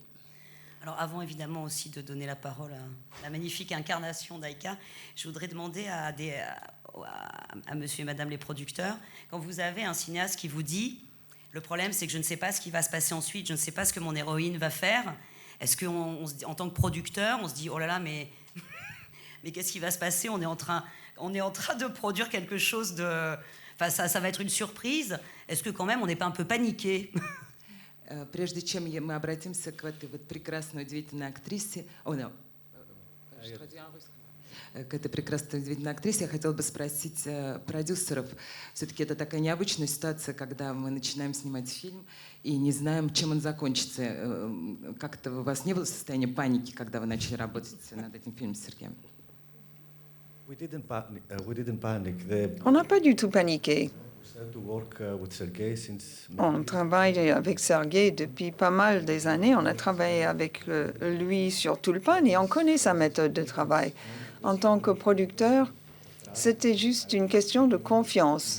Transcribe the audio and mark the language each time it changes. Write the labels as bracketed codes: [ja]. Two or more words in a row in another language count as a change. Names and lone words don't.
[fr] Alors avant évidemment aussi de donner la parole à la magnifique incarnation d'Aïka, je voudrais demander à monsieur et madame les producteurs, quand vous avez un cinéaste qui vous dit « Le problème, c'est que je ne sais pas ce qui va se passer ensuite, je ne sais pas ce que mon héroïne va faire », est-ce qu'en tant que producteur, on se dit « Oh là là, mais qu'est-ce qui va se passer ? On est en train de produire quelque chose de... Enfin, ça va être une surprise. Est-ce que quand même, on n'est pas un peu paniqué ?» [ru] Прежде чем мы обратимся к этой вот прекрасной, удивительной актрисе, к этой прекрасной, удивительной актрисе, я хотела бы спросить продюсеров. Все-таки это такая необычная ситуация, когда мы начинаем снимать фильм и не знаем, чем он закончится. Как-то у вас не было состояния паники, когда вы начали работать над этим фильмом с Сергеем? [fr] On n'a pas du tout paniqué. On travaille avec Sergei depuis pas mal des années. On a travaillé avec lui sur Tulpan et on connaît sa méthode de travail. En tant que producteur, c'était juste une question de confiance.